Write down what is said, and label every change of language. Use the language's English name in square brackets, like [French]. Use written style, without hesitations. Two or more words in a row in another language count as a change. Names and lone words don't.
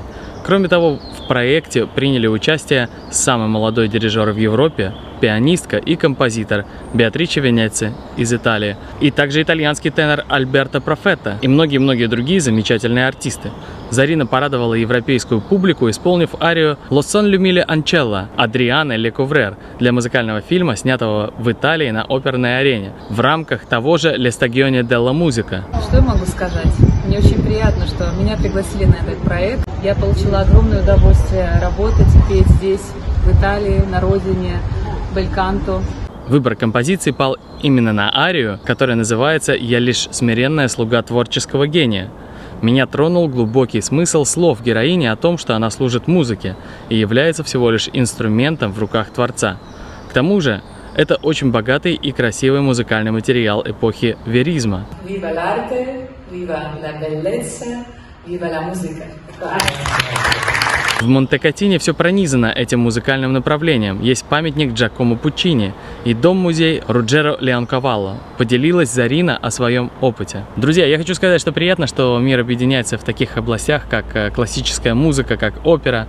[Russian] Кроме того, в проекте приняли участие самый молодой дирижер в Европе, пианистка и композитор Беатриче Венеци из Италии, и также итальянский тенор Альберто Профетто и многие-многие другие замечательные артисты. Зарина порадовала европейскую публику, исполнив арию «Lo son le mille ancella» Адриано Лековрер для музыкального фильма, снятого в Италии на оперной арене, в рамках того же «Le Stagione della Musica». Что я могу сказать? Мне очень приятно, что меня пригласили на этот проект. Я получила огромное удовольствие работать и петь здесь, в Италии, на родине, Бельканто. Выбор композиции пал именно на арию, которая называется «Я лишь смиренная слуга творческого гения». Меня тронул глубокий смысл слов героини о том, что она служит музыке и является всего лишь инструментом в руках Творца. К тому же, это очень богатый и красивый музыкальный материал эпохи веризма. [Italian] Viva l'arte, viva la bellezza, viva la musica. [Russian] В Монтекатине все пронизано этим музыкальным направлением. Есть памятник Джакомо Пуччини и дом-музей Руджеро Леонкавалло. Поделилась Зарина о своем опыте. Друзья, я хочу сказать, что приятно, что мир объединяется в таких областях, как классическая музыка, как опера.